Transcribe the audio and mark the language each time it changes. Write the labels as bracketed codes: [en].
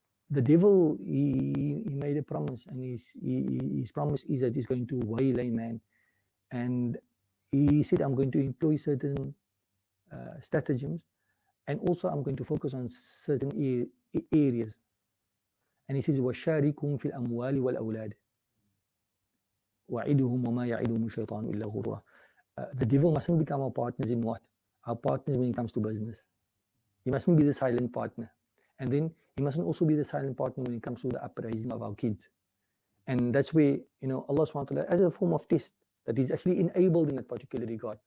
[en] The devil, he made a promise, and his promise is that he's going to waylay man. And he said, I'm going to employ certain stratagems, and also I'm going to focus on certain areas. [ar] And he says, وَشَارِكُمْ فِي الْأَمْوَالِ وَالْأَوْلَادِ وَعِدُهُمْ وَمَا يَعِدُهُمُ الشَّيْطَانُ إِلَّا غُرُورًا. [en] The devil mustn't become our partners in what? Our partners when it comes to business. He mustn't be the silent partner. And then he mustn't also be the silent partner when it comes to the uprising of our kids. And that's where, Allah subhanahu wa ta'ala, as a form of test, that He's actually enabled in that particular regard.